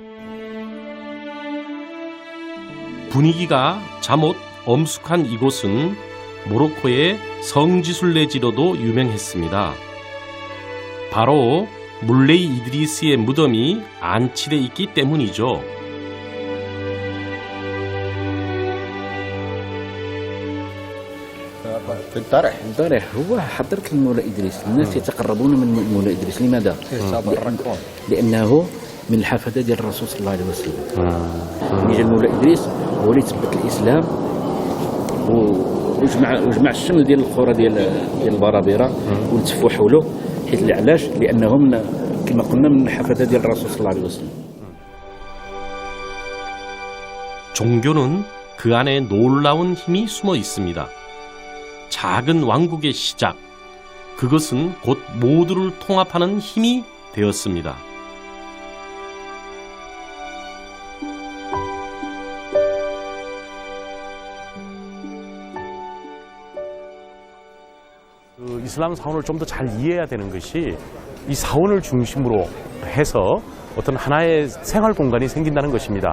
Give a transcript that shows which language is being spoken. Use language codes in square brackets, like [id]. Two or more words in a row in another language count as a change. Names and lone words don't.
[ko] 분위기가 잠옷 엄숙한 이곳은 모로코의 성지순례지로도 유명했습니다. 바로 물레이 이드리스의 무덤이 안치돼 있기 때문이죠. [ar] الضرع هو حضرة المولى إدريس. الناس يتقربون من المولى إدريس. لماذا؟ لأنه من الحفدة ديال الرسول صلى الله عليه وسلم. جا المولى إدريس هو اللي تثبت الإسلام وجمع الشمل ديال القرى ديال البرابرة والتفوا حوله. حيث علاش؟ لأنهم كما قلنا من الحفدة ديال الرسول صلى الله عليه وسلم. [ko] 종교는 그 안에 놀라운 힘이 숨어 있습니다. 작은 왕국의 시작, 그것은 곧 모두를 통합하는 힘이 되었습니다. 이슬람 사원을 좀 더 잘 이해해야 되는 것이 이 사원을 중심으로 해서 어떤 하나의 생활 공간이 생긴다는 것입니다.